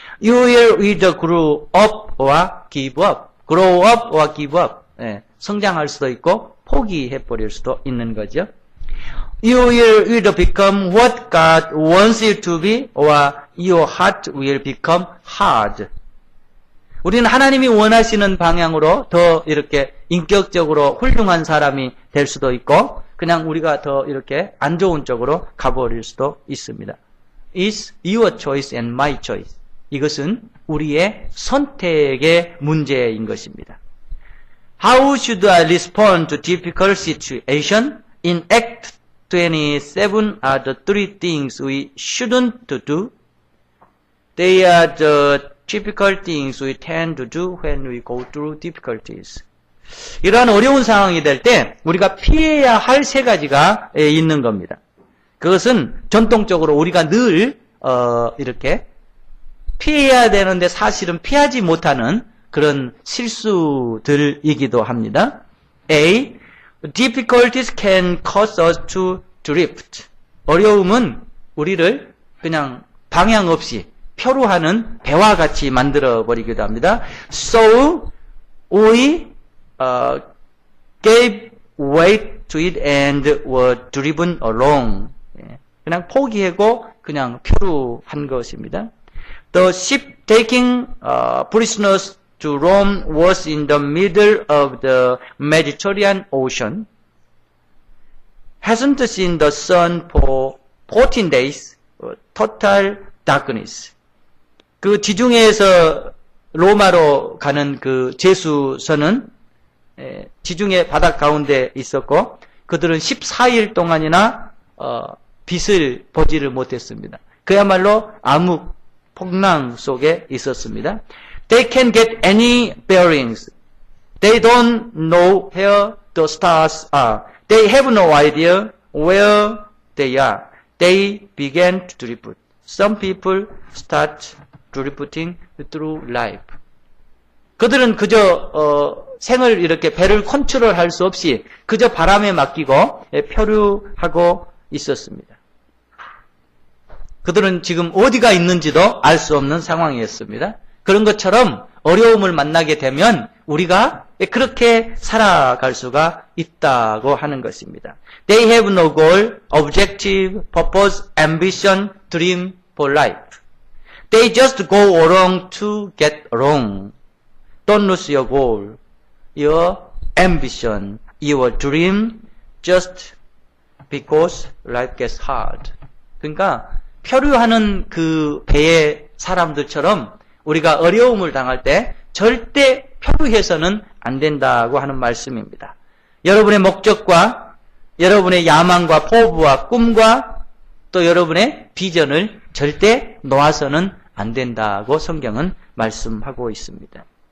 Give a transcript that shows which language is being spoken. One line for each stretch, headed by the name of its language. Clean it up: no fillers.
English: You will either grow up or give up. grow up or give up.
Korean: 예, 성장할 수도 있고 포기해버릴 수도 있는 거죠.
English: You will either become what God wants you to be or your heart will become hard.
Korean: 우리는 하나님이 원하시는 방향으로 더 이렇게 인격적으로 훌륭한 사람이 될 수도 있고 그냥 우리가 더 이렇게 안 좋은 쪽으로 가버릴 수도 있습니다.
English: It's your choice and my choice.
Korean: 이것은 우리의 선택의 문제인 것입니다.
English: How should I respond to difficult situation? In Act 27 are the three things we shouldn't do. They are the typical things we tend to do when we go through difficulties.
Korean: 이러한 어려운 상황이 될 때 우리가 피해야 할 세 가지가 있는 겁니다. 그것은 전통적으로 우리가 늘 이렇게 피해야 되는데 사실은 피하지 못하는 그런 실수들이기도 합니다.
English: A. Difficulties can cause us to drift.
Korean: 어려움은 우리를 그냥 방향 없이 표류하는 배와 같이 만들어버리기도 합니다.
English: So, we gave way to it and were driven along.
Korean: 그냥 포기하고 그냥 표류한 것입니다.
English: The ship taking prisoners to Rome was in the middle of the Mediterranean Ocean. Hasn't seen the sun for 14 days. Total darkness.
Korean: 그 지중해에서 로마로 가는 그 제수선은 지중해 바닥 가운데 있었고 그들은 14일 동안이나 빛을 보지를 못했습니다. 그야말로 암흑 폭랑 속에 있었습니다.
English: They can get any bearings. They don't know where the stars are. They have no idea where they are. They began to drift. Some people start drifting through life.
Korean: 그들은 그저 생을 이렇게 배를 컨트롤할 수 없이 그저 바람에 맡기고 표류하고 있었습니다. 그들은 지금 어디가 있는지도 알 수 없는 상황이었습니다. 그런 것처럼 어려움을 만나게 되면 우리가 그렇게 살아갈 수가 있다고 하는 것입니다.
English: They have no goal, objective, purpose, ambition, dream for life. They just go along to get along. Don't lose your goal, your ambition, your dream just because life gets hard.
Korean: 그러니까 표류하는 그 배의 사람들처럼 우리가 어려움을 당할 때 절대 표류해서는 안 된다고 하는 말씀입니다. 여러분의 목적과 여러분의 야망과 포부와 꿈과 또 여러분의 비전을 절대 놓아서는 안 된다고 성경은 말씀하고 있습니다.